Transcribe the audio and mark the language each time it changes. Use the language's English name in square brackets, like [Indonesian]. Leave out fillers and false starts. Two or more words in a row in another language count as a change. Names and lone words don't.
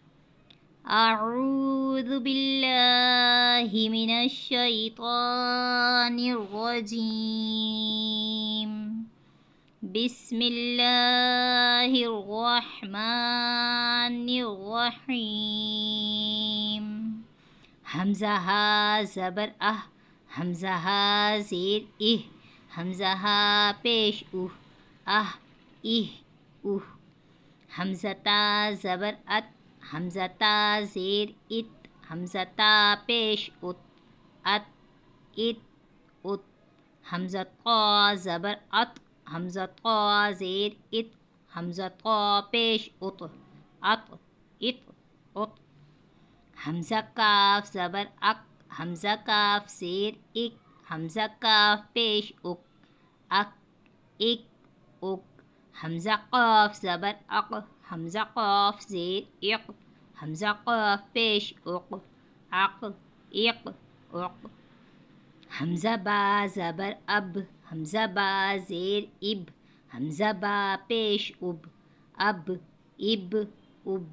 [Arabic] اعوذ باللہ من الشیطان الرجیم، بسم اللہ الرحمن الرحیم۔ [Urdu] حمزہ ہا زبر اہ، حمزہ ہا زیر اہ، حمزہ ہا پیش اوہ، اہ اہ اوہ۔ حمزہ تا زبر ات، حمزہ تا زیر ات، حمزہ تا پیش ات، ات ات ات۔ حمزہ قا زبر ات، حمزہ قا زیر ات، حمزہ قا پیش ات، ات ات ات۔ حمزہ کاف زبر اک، حمزہ کاف زیر اک، حمزہ کاف پیش اک، اک اک اک۔ حمزہ قاف زبر اق، حمزہ قاف زیر اق، حمزہ قاف پیش اق، اق اق اق۔ حمزہ با زبر اب، حمزہ با زیر اب، حمزہ با پیش اب، اب اب اب۔